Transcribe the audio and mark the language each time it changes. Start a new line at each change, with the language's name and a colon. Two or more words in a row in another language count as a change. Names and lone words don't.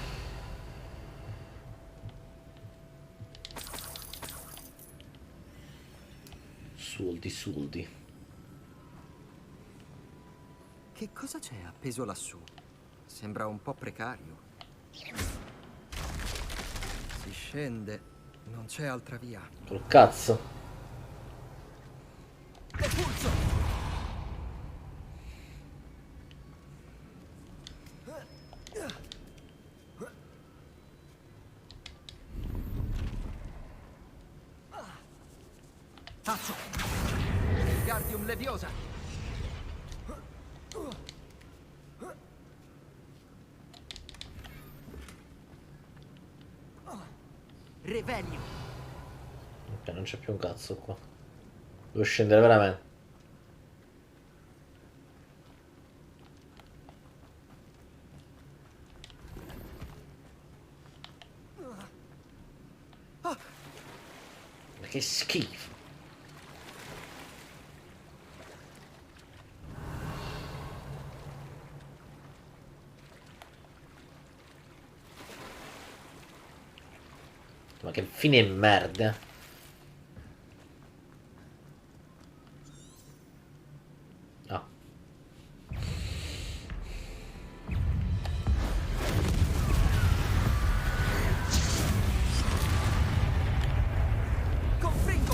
Italian: Soldi, soldi. Che cosa c'è appeso lassù? Sembra un po' precario. Si scende. Non c'è altra via. Col cazzo. Depulso. Tazzo. Wingardium Leviosa. Revelio. Ok, non c'è più un cazzo qua. Devo scendere veramente. Ma che schifo. Ma che fine merda. Ah. Confringo.